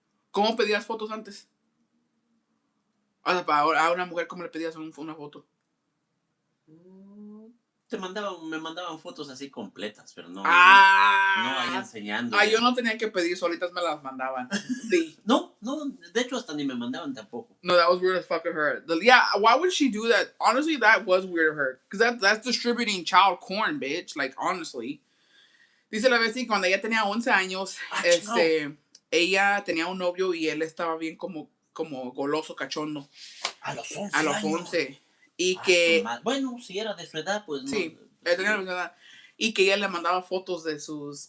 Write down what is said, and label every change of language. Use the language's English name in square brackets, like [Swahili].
[Spanish] ¿Cómo pedías fotos antes? O sea, a una mujer, ¿cómo le pedías una foto? Me mandaban fotos así completas, pero no ahí enseñando. Yo no tenía que pedir, solitas me las mandaban. No, de hecho hasta ni me mandaban tampoco. [English] No, that was weird as fuck of her. Yeah, why would she do that? Honestly, that was weird of her. Because that's distributing child porn, bitch. Like, honestly. [Spanish] Dice la vez que cuando ella tenía 11 años, ella tenía un novio y él estaba bien como goloso, cachondo. A los 11 A los 11. Y que... Bueno, si era de su edad, pues no. Sí, él tenía la misma edad. Y que ella le mandaba fotos de sus...